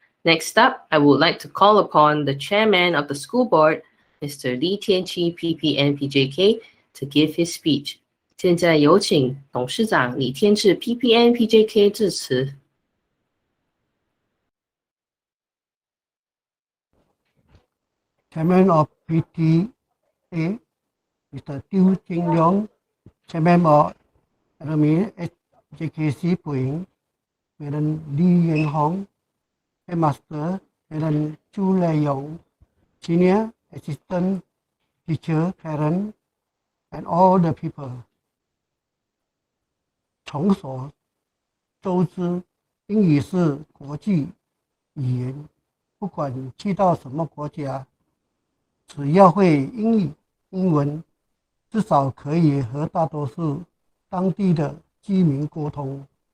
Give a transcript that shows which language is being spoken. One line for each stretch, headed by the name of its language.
English: Next up, I would like to call upon the chairman of the school board, Mr. Li Tianqi, PPN PJK, to give his speech.
Chinese: 现在有请董事长李天志 PPN PJK 致辞。
English: Chairman of PTA, Mr. Tiu Jing Leong, Chairman of Perasmian SJKC Pui Ying, Madam Li Yuan Hong, Headmaster, Madam Chu Lei Yong, Senior Assistant Teacher, Parents, and all the people.
Chinese: 众所周知，英语是国际语言，不管去到什么国家，只要会英文，至少可以和大多数当地的居民沟通。